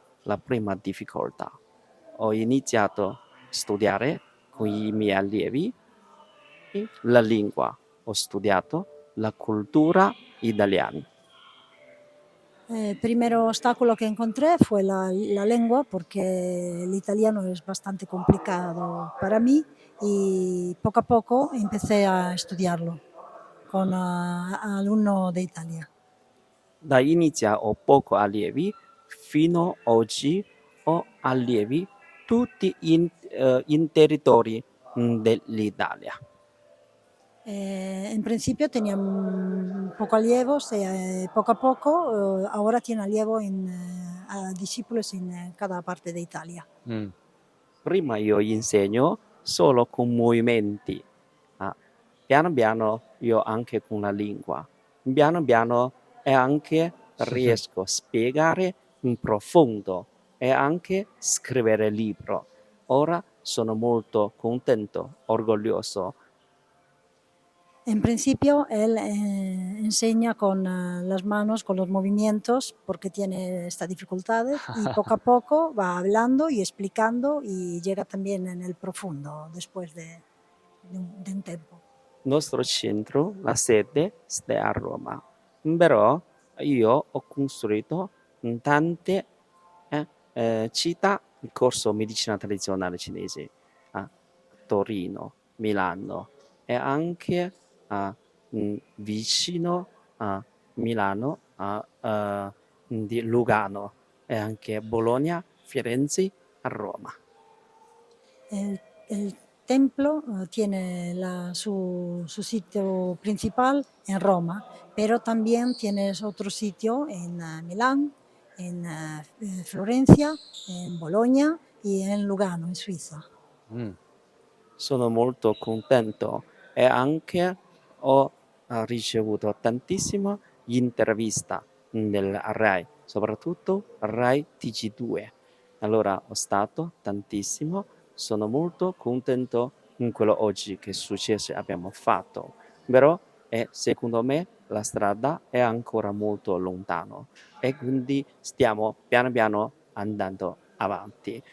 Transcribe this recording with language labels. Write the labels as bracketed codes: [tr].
[it] La prima difficoltà. Ho iniziato a studiare con i miei allievi la lingua. Ho studiato la cultura italiana. [es] El primer obstáculo que encontré fue la lengua, porque el italiano es bastante complicado para mí, y poco a poco empecé a estudiarlo con alumnos de Italia. [it] Da inizio ho poco allievi, fino ad oggi ho allievi tutti in territori dell'Italia. [es] En principio tenía poco allievo y poco a poco ahora tiene allievo discípulos en cada parte de Italia. [it] Prima io insegno solo con movimenti, piano piano io anche con la lingua, piano piano e anche riesco a spiegare in profondo e anche scrivere libro. Ora sono molto contento, orgoglioso. [es] En principio, él enseña con las manos, con los movimientos, porque tiene estas dificultades, y poco a poco va hablando y explicando y llega también en el profundo después de un tiempo. [it] Il nostro centro, la sede, sta a Roma, però io ho costruito in tante città il corso medicina tradizionale cinese, a Torino, Milano e anche vicino a Milano, di Lugano e anche Bologna, Firenze, a Roma. [es] Él templo tiene su sitio principal en Roma, pero también tienes otro sitio en Milán, en Florencia, en Bologna y en Lugano, in Suiza. Mm. [it] Sono molto contento e anche ho ricevuto tantissime interviste nel Rai, soprattutto Rai TG2. Allora ho stato tantissimo, sono molto contento in quello oggi che successo abbiamo fatto, però secondo me la strada è ancora molto lontana e quindi stiamo piano piano andando avanti.